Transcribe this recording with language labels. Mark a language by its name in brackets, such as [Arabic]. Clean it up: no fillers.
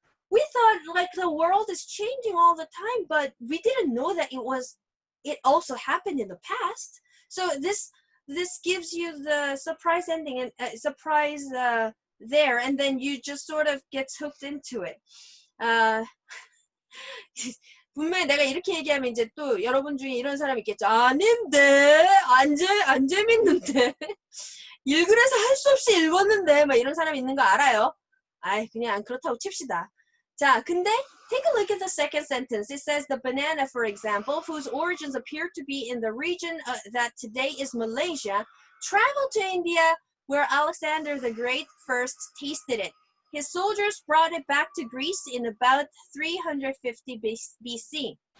[English] We thought like the world is changing all the time, but we didn't know that it also happened in the past. So this gives you the surprise ending and surprise there, and then you just sort of get hooked into it. [Korean] 분명히 내가 이렇게 얘기하면 이제 또 여러분 중에 이런 사람이 있겠죠. 아닌데, 안 재밌는데, 읽으래서 할 수 없이 읽었는데, 막 이런 사람이 있는 거 알아요. 아이, 그냥 그렇다고 칩시다. 자, 근데 [English] take a look at the second sentence. It says the banana, for example, whose origins appear to be in the region that today is Malaysia, traveled to India, where Alexander the Great first tasted it. His soldiers brought it back to Greece in about 350 BC.